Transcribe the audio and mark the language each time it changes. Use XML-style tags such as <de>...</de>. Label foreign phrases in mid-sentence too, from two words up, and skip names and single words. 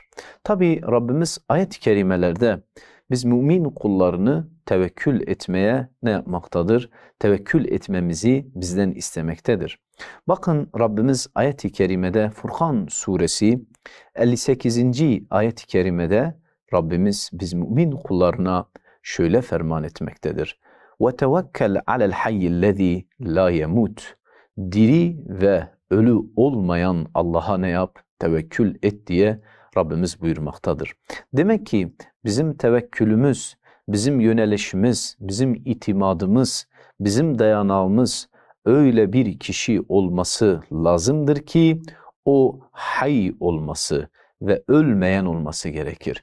<tr>Tabi Rabbimiz ayet-i kerimelerde biz mümin kullarını tevekkül etmeye ne yapmaktadır? Tevekkül etmemizi bizden istemektedir. Bakın Rabbimiz ayet-i kerimede Furkan suresi 58. ayet-i kerimede Rabbimiz biz mümin kullarına şöyle ferman etmektedir.</tr> <ar>وَتَوَكَّلْ عَلَى الْحَيِّ الَّذ۪ي لَا يَمُوتُ</ar> <tr>Diri ve ölü olmayan Allah'a ne yap? Tevekkül et diye Rabbimiz buyurmaktadır. Demek ki bizim tevekkülümüz, bizim yönelişimiz, bizim itimadımız, bizim dayanağımız öyle bir kişi olması lazımdır ki o hay olması ve ölmeyen olması gerekir.</tr>